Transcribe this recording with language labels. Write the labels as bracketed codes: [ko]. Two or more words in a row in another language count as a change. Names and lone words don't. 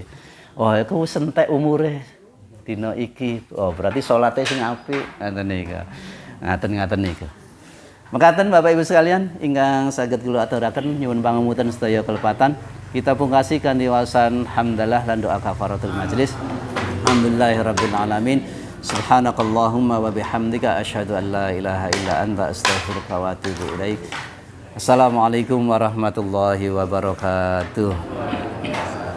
[jv] Oh iku sentek umure dina iki. Oh berarti salate sing apik ngoten nika. Ngaten niku. Mekaten Bapak Ibu sekalian, ingkang saged kula aturaken nyuwun pangapunten sedaya kelepatan. Kita pungkasi kanthi waosan hamdalah lan doa [ar] كفارة المجلس. الحمد لله رب العالمين سبحانك اللهم وبحمدك أشهد أن لا إله إلا أنت أستغفرك وأتوب إليك. السلام عليكم ورحمة الله وبركاته.